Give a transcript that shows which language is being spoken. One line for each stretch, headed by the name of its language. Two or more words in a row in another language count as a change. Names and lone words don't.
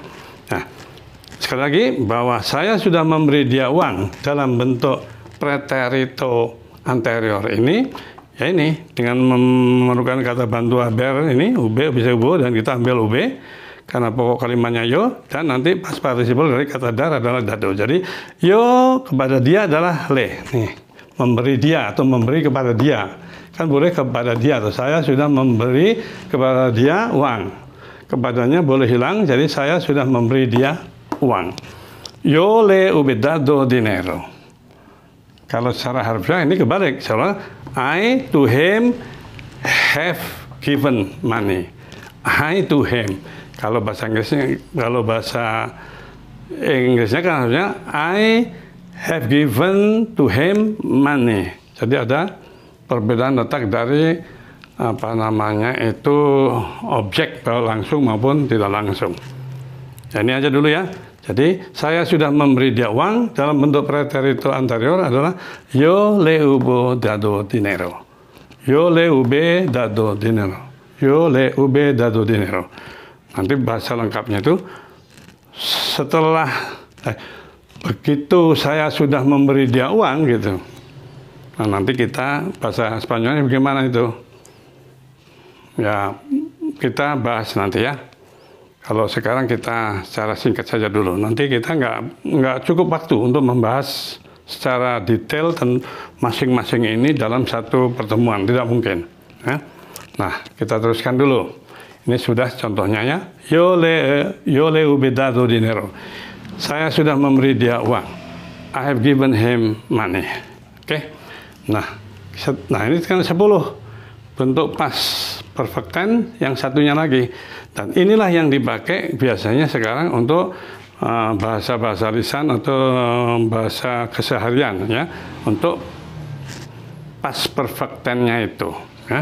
Indonesian: Nah, sekali lagi bahwa saya sudah memberi dia uang dalam bentuk
Spanish: preterito anterior
Indonesian: ini, ya ini dengan memerlukan kata bantu aber ini ube bisa ubo dan kita ambil ube karena pokok kalimatnya yo dan nanti pas partisiple dari kata dar adalah dado. Jadi yo kepada dia adalah le. Nih, memberi dia atau memberi kepada dia. Kan boleh kepada dia atau saya sudah memberi kepada dia uang. Kepadanya boleh hilang, jadi saya sudah memberi dia uang.
Spanish: Yo le he dado dinero.
Indonesian: Kalau secara harfiah ini kebalik.
English: Soalnya I to him have given money. I to him.
Indonesian: Kalau bahasa Inggrisnya kan harusnya
English: I have given to him money.
Indonesian: Jadi ada perbedaan letak dari apa namanya itu objek langsung maupun tidak langsung. Ya, ini aja dulu ya. Jadi saya sudah memberi dia uang dalam bentuk
Spanish: preterito anterior
Indonesian: adalah
Spanish: yo le hubo dado dinero. Yo le hube dado dinero. Yo le hube dado dinero.
Indonesian: Nanti bahasa lengkapnya itu setelah begitu saya sudah memberi dia uang gitu. Nah, nanti kita bahasa Spanyolnya bagaimana itu? Ya, kita bahas nanti ya. Kalau sekarang kita secara singkat saja dulu. Nanti kita nggak cukup waktu untuk membahas secara detail dan masing-masing ini dalam satu pertemuan. Tidak mungkin. Ya. Nah, kita teruskan dulu. Ini sudah contohnya ya.
Spanish: Yo le hube dado dinero.
Indonesian: Saya sudah memberi dia uang.
English: I have given him money.
Indonesian: Oke. Nah, ini kan 10 bentuk
English: past perfect tense,
Indonesian: yang satunya lagi. Dan inilah yang dipakai biasanya sekarang untuk bahasa-bahasa lisan atau bahasa keseharian ya, untuk
English: past perfect tense-
Indonesian: nya itu ya.